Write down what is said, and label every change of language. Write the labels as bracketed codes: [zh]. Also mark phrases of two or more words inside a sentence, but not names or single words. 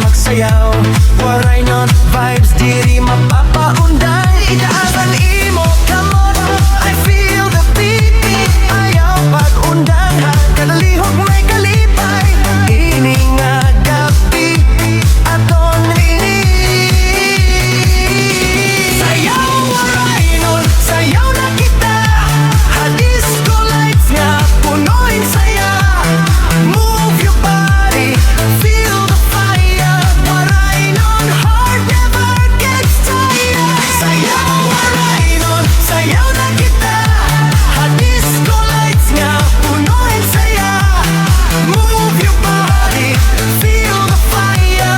[war] Sayaw Waraynon vibes diri mapapaunday. Itaasan imo kamot, [en] I feel the beat. [war] Ayaw pag-undangan, kadalihok may kalipay. Ini nga gabi aton ini. Sayaw Waraynon, sayaw na kita. [en] Disco lights [war] nga punoin saya. [en] Move your body, feel the fire. Waraynon heart never gets tired. [war] Sayaw Waraynon, sayaw na kita. [en] Disco lights [war] nga punoin saya. [en] Move your body, feel the fire.